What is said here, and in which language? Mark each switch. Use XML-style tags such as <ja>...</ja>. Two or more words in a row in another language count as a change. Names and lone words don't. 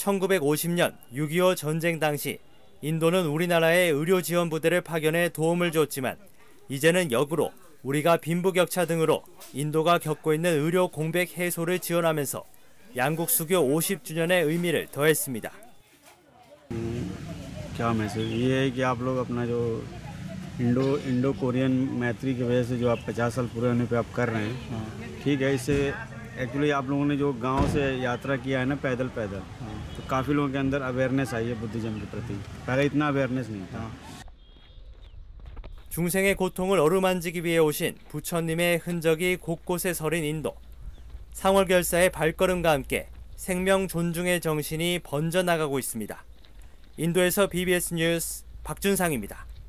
<ko>1950년 6.25 전쟁 당시 인도는 우리나라에 의료 지원 부대를 파견해 도움을 줬지만 이제는 역으로 우리가 빈부격차 등으로 인도가 겪고 있는 의료 공백 해소를 지원하면서 양국 수교 50주년의 의미를 더했습니다.</ko> <hi>क्या मैसेज ये है कि आप लोग अपना जो</hi> <en>Indo Korean</en> <hi>मैत्री की वजह से जो आप 50 साल पूरे होने पे आप कर रहे हैं, ठीक है। इससे एक्चुअली आप लोगों ने जो गांव से यात्रा किया है ना पैदल तो काफ़ी लोगों के अंदर अवेयरनेस आई है बुद्धिज्म के प्रति। पहले इतना अवेयरनेस नहीं था।</hi> <ko>중생의 고통을 어루만지기 위해 오신 부처님의 흔적이 곳곳에 서린 인도. 상월결사의 발걸음과 함께 생명 존중의 정신이 번져나가고 있습니다. 인도에서 BBS 뉴스 박준상입니다.</ko>